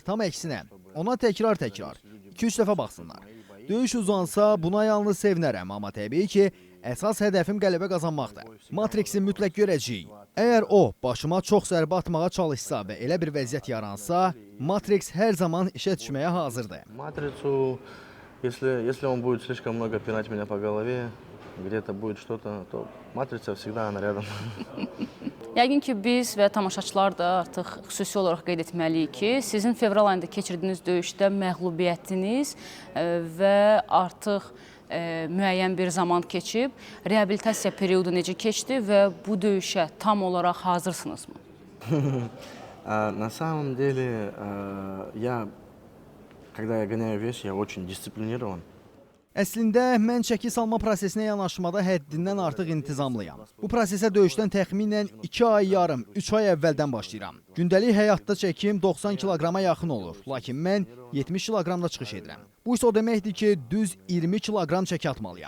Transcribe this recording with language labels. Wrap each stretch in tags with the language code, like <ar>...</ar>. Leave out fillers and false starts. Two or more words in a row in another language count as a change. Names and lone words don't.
<az>Tam əksinə, ona təkrar, 2-3 dəfə baxsınlar. Döyüş uzansa buna yalnız sevinərəm, amma təbii ki, əsas hədəfim qələbə qazanmaqdır. Matrixi mütləq görəcəyik. Əgər o, başıma çox zərbə atmağa çalışsa və elə bir vəziyyət yaransa, Matrix hər zaman işə düşməyə hazırdır.</az> <ru>Матрицу, если он будет слишком много пинать меня по голове, где-то будет что-то, то матрица всегда она рядом.</ru> <az>Yəqin ki, biz və tamaşaçılar da artıq xüsusi olaraq qeyd etməliyik ki, sizin fevral ayında keçirdiyiniz döyüşdə məğlubiyyətiniz və artıq müəyyən bir zaman keçib, reabilitasiya periodu necə keçdi və bu döyüşə tam olaraq hazırsınızmı?</az> <ru>На самом деле, когда я гоняю вес, я очень дисциплинирован.</ru> <az>Əslində, mən çəki salma prosesinə yanaşmada həddindən artıq intizamlıyam. Bu prosesə döyüşdən təxminən 2 ay yarım, 3 ay əvvəldən başlayıram. Gündəlik həyatda çəkim 90 kiloqrama yaxın olur, lakin mən 70 kiloqramda çıxış edirəm. Bu isə o deməkdir ki, düz 20 kiloqram çəki atmalıyam.</az>